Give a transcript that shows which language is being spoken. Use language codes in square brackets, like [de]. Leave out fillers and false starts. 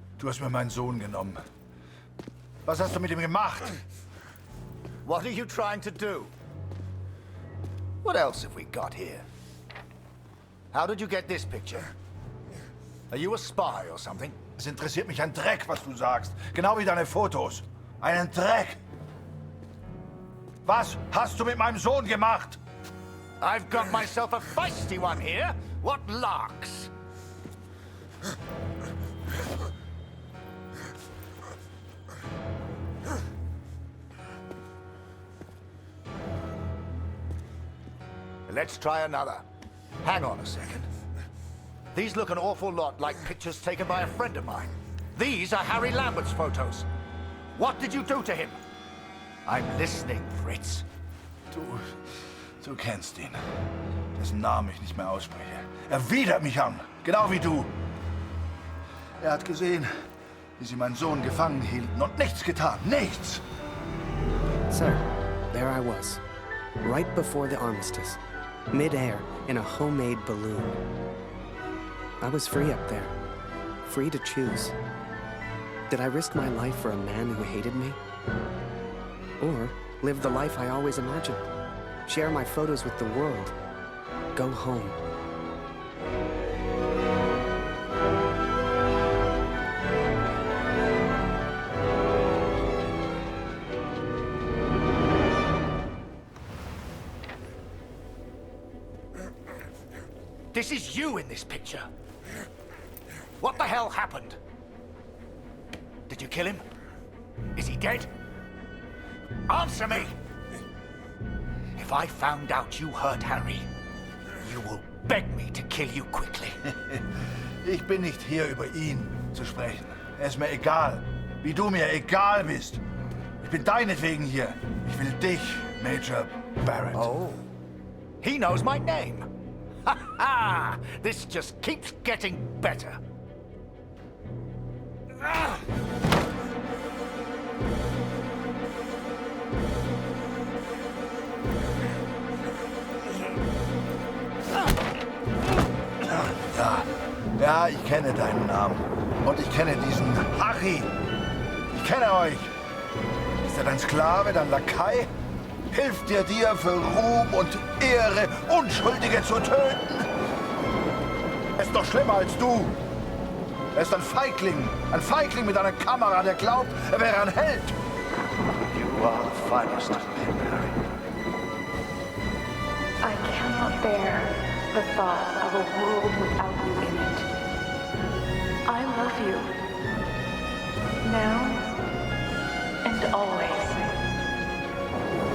[de] Du hast mir meinen Sohn genommen. Was hast du mit ihm gemacht? [en] What are you trying to do? What else have we got here? How did you get this picture? Are you a spy or something? [de] Es interessiert mich ein Dreck, was du sagst. Genau wie deine Fotos. Einen Dreck. Was hast du mit meinem Sohn gemacht? [en] I've got myself a feisty one here. What larks? Let's try another. Hang on a second. These look an awful lot like pictures taken by a friend of mine. These are Harry Lambert's photos. What did you do to him? I'm listening, Fritz. [de] Du kennst ihn. Dessen Namen ich nicht mehr ausspreche. Er widert mich an, genau wie du. Er hat gesehen, wie sie meinen Sohn gefangen hielten und nichts getan. Nichts! [en] So, there I was, right before the armistice, mid-air in a homemade balloon. I was free up there, free to choose. Did I risk my life for a man who hated me? Or live the life I always imagined? Share my photos with the world? Go home? This is you in this picture. What the hell happened? Did you kill him? Is he dead? Answer me! If I found out you hurt Harry, you will beg me to kill you quickly. [de] Ich bin nicht hier, über ihn zu sprechen. Er ist mir egal, wie du mir egal bist. Ich bin deinetwegen hier. Ich will dich, Major Barrett. [en] Oh, he knows my name. Ha ha! This just keeps getting better. Ah! [de] Ja, ich kenne deinen Namen. Und ich kenne diesen Harry. Ich kenne euch. Ist er dein Sklave, dein Lakai? Hilft dir für Ruhm und Ehre, Unschuldige zu töten? Er ist noch schlimmer als du. Er ist ein Feigling mit einer Kamera, der glaubt, er wäre ein Held. [en] You are the finest of men, Harry. I cannot bear the thought of a world without you in it. I love you. Now and always.